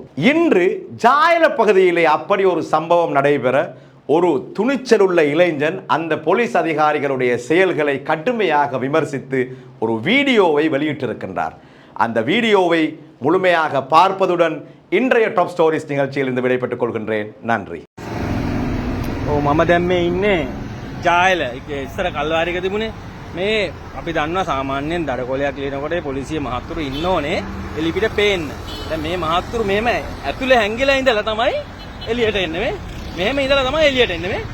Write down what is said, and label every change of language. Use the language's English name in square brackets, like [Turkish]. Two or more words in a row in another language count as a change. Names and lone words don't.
[Tamil] இன்று ஜாயல பகுதியிலே அப்படி ஒரு சம்பவம் நடைபெற ஒரு துணிச்சல் உள்ள இளைஞன் அந்த போலீஸ் அதிகாரிகளுடைய செயல்களை கடுமையாக விமர்சித்து ஒரு வீடியோவை வெளியிட்டிருக்கின்றார். அந்த வீடியோவை முழுமையாக பார்ப்பதுடன் இன்றைய டாப் ஸ்டோரிஸ் நிகழ்ச்சியில் இருந்து விடைபெற்றுக் கொள்கின்றேன். நன்றி. [Sinhala] ජායල ඉස්සර කල්වාරික තිබුණේ මේ අපි දන්නවා සාමාන්‍යයෙන් දඩකොලයක් ලියනකොට පොලිසිය මහත්තුරු ඉන්න ඕනේ එලිපිට පේන්න. දැන් මේ මහත්තුරු මෙහෙම ඇතුලේ හැංගිලා ඉඳලා තමයි එළියට එන්නේ මේ. මෙහෙම ඉඳලා තමයි එළියට එන්නේ මේ.